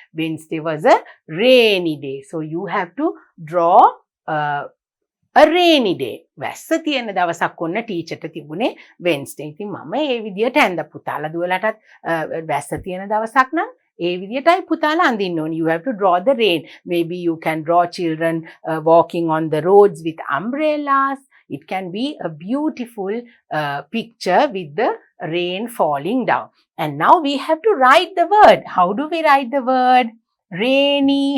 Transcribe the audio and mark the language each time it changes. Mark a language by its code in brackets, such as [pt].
[en] Wednesday was a rainy day. So you have to draw a rainy day. [si] වැස්ස තියෙන දවසක් ඔන්න ටීචර්ට තිබුණේ Wednesday. ඉතින් මම ඒ විදියට ඇඳ පුතාලා දුවලටත් වැස්ස තියෙන දවසක් නම් ඒ විදියටයි පුතාලා අඳින්න ඕනේ. [en] You have to draw the rain. Maybe you can draw children walking on the roads with umbrellas. It can be a beautiful picture with the rain falling down. And now we have to write the word. How do we write the word? Rainy.